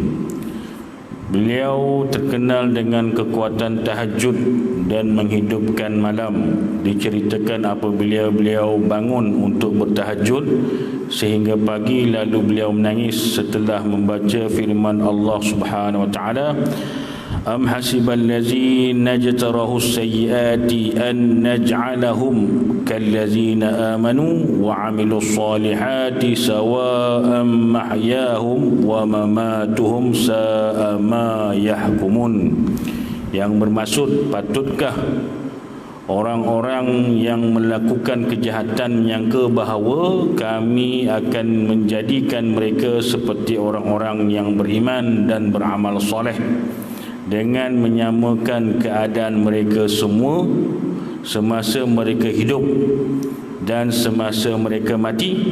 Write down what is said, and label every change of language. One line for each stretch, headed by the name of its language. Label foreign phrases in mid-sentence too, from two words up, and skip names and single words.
Malay: Beliau terkenal dengan kekuatan tahajud dan menghidupkan malam. Diceritakan apabila beliau bangun untuk bertahajud sehingga pagi, lalu beliau menangis setelah membaca firman Allah
Arabic: سبحانه وتعالى, "أم حسب الذين اجترحوا السيئات أن نجعلهم كالذين آمنوا وعملوا الصالحات سواء محياهم ومماتهم ساء ما يحكمون."
Malay: Yang bermaksud, patutkah orang-orang yang melakukan kejahatan menyangka bahawa kami akan menjadikan mereka seperti orang-orang yang beriman dan beramal soleh, dengan menyamakan keadaan mereka semua semasa mereka hidup dan semasa mereka mati.